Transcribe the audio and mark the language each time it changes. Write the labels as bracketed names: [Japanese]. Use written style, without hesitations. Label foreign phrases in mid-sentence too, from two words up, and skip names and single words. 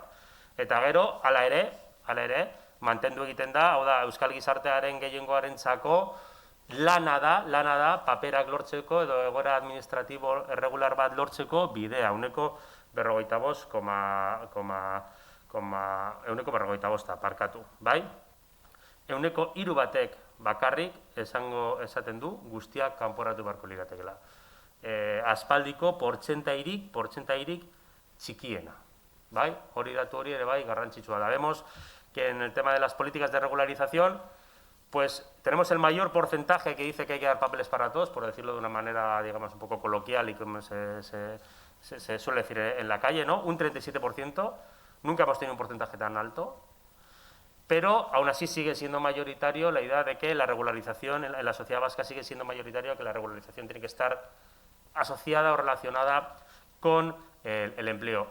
[Basque] Eta gero, hala ere, mantendu egiten da, hau da, euskal gizartearen gehiengoarentzako lana da, paperak lortzeko edo egoera administratibo erregular bat lortzeko bidea, 45,45 parkatu, bai? 3 batek bakarrik esaten du guztiak kanporatu beharko liratekeela. Aspaldiko portzentairik txikiena, bai? Hori datu hori ere bai garrantzitsua da. [Spanish] Vemos que en el tema de las políticas de regularización, pues tenemos el mayor porcentaje que dice que hay que dar papeles para todos, por decirlo de una manera, digamos, un poco coloquial y como se suele decir en la calle, ¿no? Un 37%, nunca hemos tenido un porcentaje tan alto, pero aún así sigue siendo mayoritario la idea de que la regularización, en la sociedad vasca sigue siendo mayoritario que la regularización tiene que estar asociada o relacionada con el empleo.